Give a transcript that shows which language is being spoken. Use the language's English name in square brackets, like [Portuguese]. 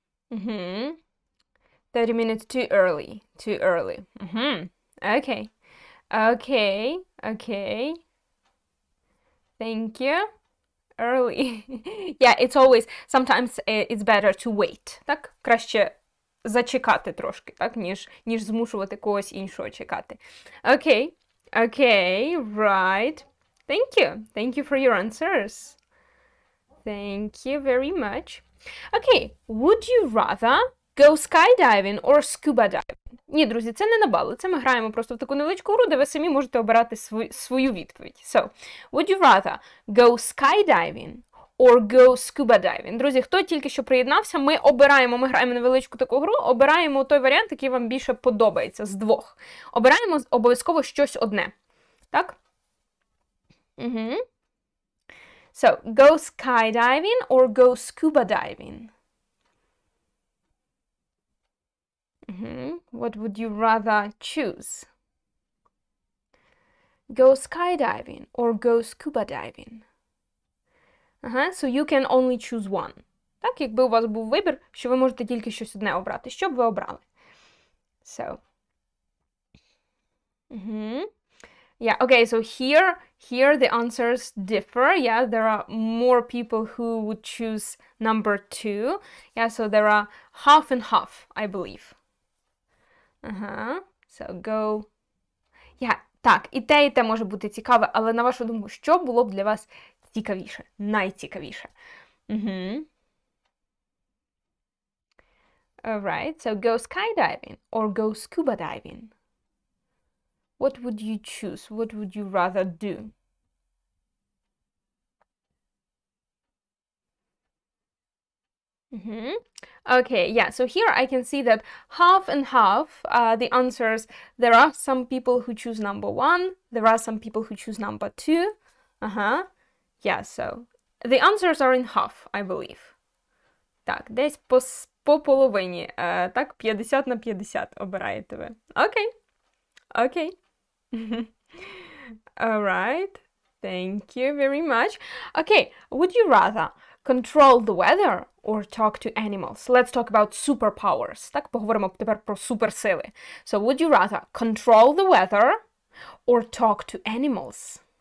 [English] 30 minutes too early. Too early. Okay. Okay. Okay. Thank you. Early. Yeah, it's always, sometimes it's better to wait. [Ukrainian] Так? Краще зачекати трошки, так? Ніж змушувати когось іншого чекати. [English] Okay. Okay, right. Thank you. Thank you for your answers. Thank you very much. Okay, would you rather go skydiving or scuba diving? [Ukrainian] Ні, друзі, це не на бали. Це ми граємо просто в таку невеличку гру, де ви самі можете обирати свою відповідь. [English] So, would you rather go skydiving or go scuba diving? [Ukrainian] Друзі, хто тільки що приєднався, ми граємо невеличку таку гру, обираємо той варіант, який вам більше подобається з двох. Обираємо обов'язково щось одне. Так? Угу. [English] So, go skydiving or go scuba diving? What would you rather choose? Go skydiving or go scuba diving? So you can only choose one. [Ukrainian] Так, якби у вас був вибір, що ви можете тільки щось одне обрати. Що б ви обрали? So. [English] Yeah, okay, so here the answers differ. Yeah, there are more people who would choose number 2. Yeah, so there are half and half, I believe. So go. [Ukrainian] Yeah, так, і те може бути цікаве, але на вашу думку, що було б для вас цікавіше, найцікавіше? [English] Alright, so go skydiving or go scuba diving? What would you choose? What would you rather do? Okay, yeah, so here I can see that half and half, the answers, there are some people who choose number 1, there are some people who choose number 2. Yeah, so the answers are in half, I believe. [Ukrainian] Так, десь по половині, так, 50 на 50 обираєте ви. Окей. [English] Alright, thank you very much. Okay, would you rather control the weather or talk to animals? Let's talk about superpowers. [Ukrainian] Так, поговоримо тепер про суперсили. [English] So, would you rather control the weather or talk to animals?